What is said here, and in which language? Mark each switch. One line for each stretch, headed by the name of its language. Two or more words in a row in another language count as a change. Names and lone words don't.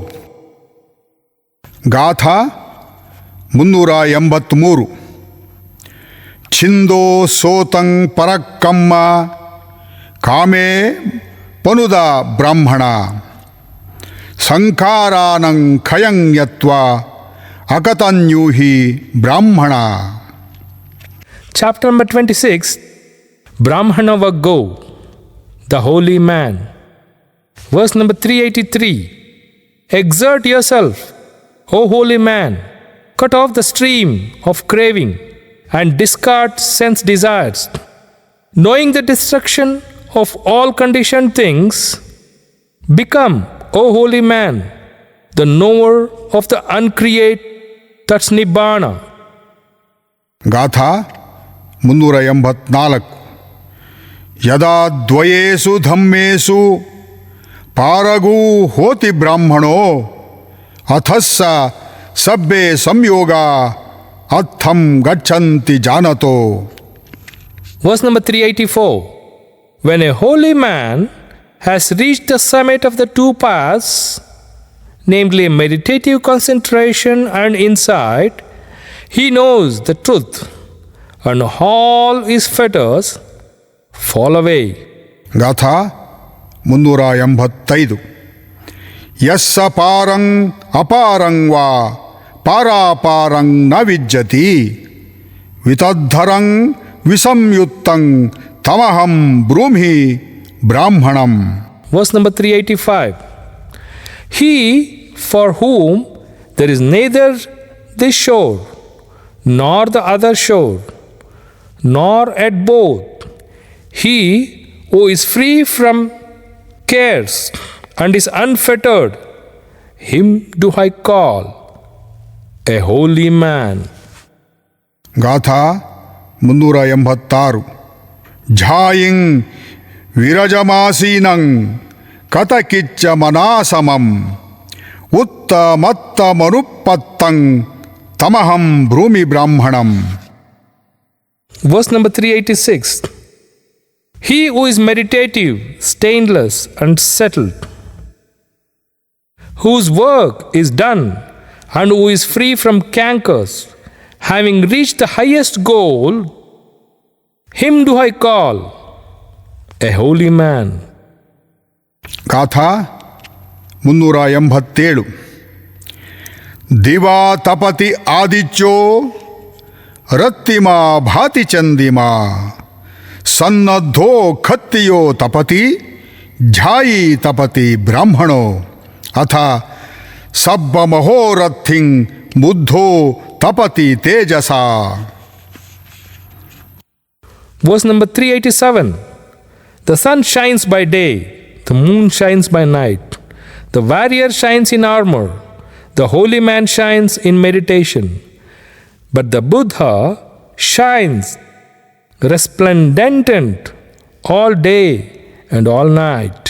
Pali: ಗಾಥಾ 383. ಛಿಂದೋ ಸೋತಂ ಪರಕ್ಕಮ್ಮ ಕಾಮೇ ಪನುದ ಬ್ರಾಹ್ಮಣ ಸಂಖಾರಾನಂ ಖಯಂ ಯತ್ವ ಅಕತನ್ಯೂಹಿ ಬ್ರಾಹ್ಮಣ.
English: Chapter number 26. Brahmanavaggo, the holy man. Verse number 383. Exert yourself, O holy man, cut off the stream of craving and discard sense desires. Knowing the destruction of all conditioned things, become, O holy man, the knower of the uncreate, that's Nibbana.
Pali: ಗಾಥಾ 384. ಯದಾ ದ್ವಯೇಷು ಧಮ್ಮೇಷು ಪಾರಗೂ ಹೋತಿ ಬ್ರಾಹ್ಮಣೋ ಅಥಸ್ಸ ಸಬ್ಬೆ ಸಂಯೋಗ ಅಥಂ ಗಚ್ಚಂತಿ ಜಾನತೋ.
English: Verse number 384. When a holy man has reached the summit of the two paths, namely meditative concentration and insight, he knows the truth, and all his fetters fall away.
Pali: ಗಾಥಾ 385. ಯಸ್ಸ ಪಾರಂ ಅಪಾರಂ ವಾ ಪಾರಾಪಾರಂ ನ ವಿಜ್ಜತಿ ವಿತದ್ಧರಂ ವಿಸಂಯುಕ್ತಂ ತಮಹಂ ಬ್ರೂಮಿ ಬ್ರಾಹ್ಮಣಂ.
English: Verse number 385. He for whom there is neither this shore nor the other shore, nor at both, he who is free from cares and is unfettered, him do I call a holy man.
Pali: ಗಾಥಾ 386. ಝಾಯಿಂ ವಿರಜಮಾಸೀನಂ ಕತಕಿಚ್ಚ ಮನಾಸಮಂ ಉತ್ತಮತ್ತಮನುಪತ್ತಂ ತಮಹಂ ಭ್ರೂಮಿ ಬ್ರಾಹ್ಮಣಂ.
English: Verse number 386. He who is meditative, stainless and settled, whose work is done and who is free from cankers, having reached the highest goal, him do I call a holy man.
Pali: ಗಾಥಾ 387. ದಿವಾ ತಪತಿ ಆದಿತ್ಯೋ ರತ್ತಿಮಾ ಭಾತಿ ಚಂದಿಮಾ ಸನ್ನದ್ಧೋ ಖತ್ತಿಯೋ ತಪತಿ ಝಾಯಿ ತಪತಿ ಬ್ರಾಹ್ಮಣೋ ಅಥ ಸಬ್ಬ ಮಹೋರಥಿಂ ಬುದ್ಧೋ ತಪತಿ ತೇಜಸಾ.
English: Verse number 387. The sun shines by day, the moon shines by night. The warrior shines in armor, the holy man shines in meditation. But the Buddha shines resplendent all day and all night.